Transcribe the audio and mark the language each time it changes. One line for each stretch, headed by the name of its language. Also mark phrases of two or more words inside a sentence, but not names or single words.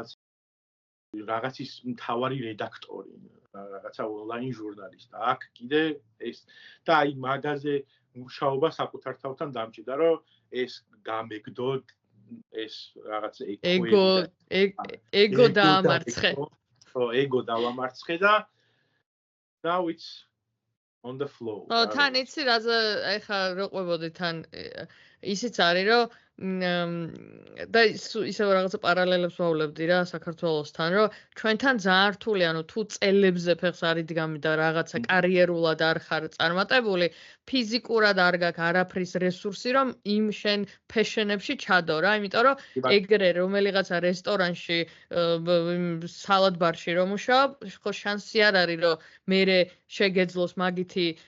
Georgian: რაღაცის მთავარი რედაქტორი რაღაცა ონლაინ ჟურნალისტი აქ კიდე ეს და აი მაგაზე მუშაობა საკუთარ თავთან დამჭირდა რომ ეს გამეგდო ეს რაღაც ეგო დაამარცხე ხო ეგო დავამარცხე და
English: now it's on the floor.
Georgian: თან იცი რაზე ეხა რო ყვებოდი თან ისიც არის რომ და ისევ რაღაცა პარალელებს ვავლებდი რა საქართველოსთან რომ ჩვენთან ძალიან რთული ანუ თუ წელებზე ფეხს არ იდგამი და რაღაცა კარიერულად არ ხარ წარმატებული ფიზიკურად არ გაქვს არაფრის რესურსი რომ იმ შენ passion-ებში ჩადო რა იმიტომ რომ ეგრე რომელიღაცა რესტორანში სალად ბარში რომ მუშაობ ხო შანსი არ არის რომ მე შეგეძლოს მაგითი